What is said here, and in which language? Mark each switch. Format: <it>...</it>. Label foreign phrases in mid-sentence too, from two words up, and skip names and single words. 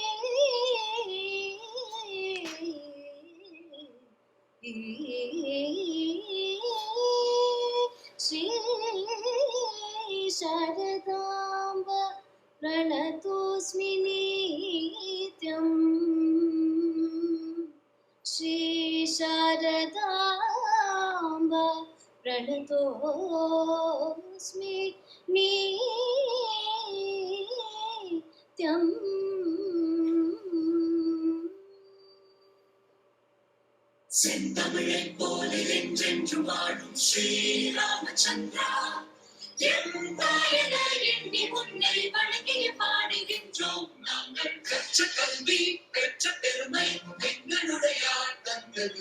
<sa>श्री शारदाम्बा प्रणतोऽस्मि नित्यम् श्री शारदाम्बा प्रणतोऽस्मि नित्यम्.</sa> <ta>செந்தமிழைப் போல என்றென்றும் வாழும் ஸ்ரீ ராமச்சந்திரா எந்தாயன எண்ணி உன்னை வணங்கிய பாடுகின்றோம் நாங்கள் கற்ற கல்வி பெற்ற பெருமை எங்களுடைய தந்தது</ta>